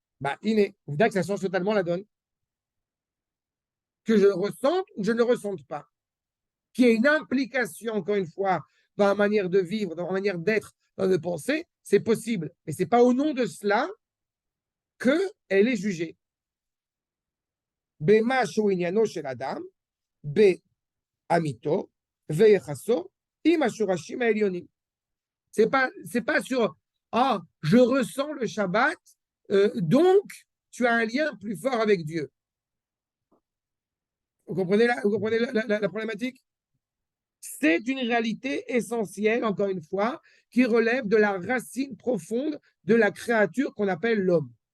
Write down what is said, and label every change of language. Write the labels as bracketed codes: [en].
[fr] Vous dites que ça change totalement la donne. Que je le ressente ou je ne le ressente pas. Qu'il y ait une implication, encore une fois, dans la manière de vivre, dans la manière d'être, dans la penser, c'est possible. Mais ce n'est pas au nom de cela qu'elle est jugée. [he] במשהו עניינו של אדם, בעמיתו ויחסו עם השורשים העליונים. [fr] C'est pas sur je ressens le Shabbat, donc tu as un lien plus fort avec Dieu. Vous comprenez la problématique? C'est une réalité essentielle, encore une fois, qui relève de la racine profonde de la créature qu'on appelle l'homme.